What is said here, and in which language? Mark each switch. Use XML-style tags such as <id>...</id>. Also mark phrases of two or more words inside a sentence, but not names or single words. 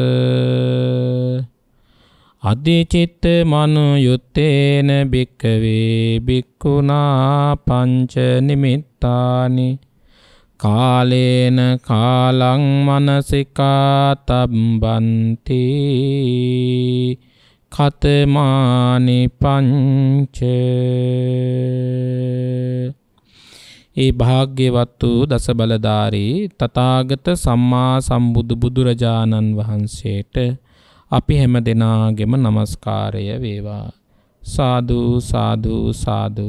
<pi>අධිචිත්ත මනුයුත්තේන භික්ඛවේ භික්ඛුනා පංච නිමිත්තානි කාලේන කාලං මනසිකා තබ්බන්ති කතමානි පංච</pi> <si>ඒ භාග්‍යවත් වූ දස බලධාරී තථාගත සම්මා සම්බුදු බුදුරජාණන් වහන්සේට අපි හැම දෙනාගේම নমස්කාරය වේවා. සාදු සාදු සාදු.</si>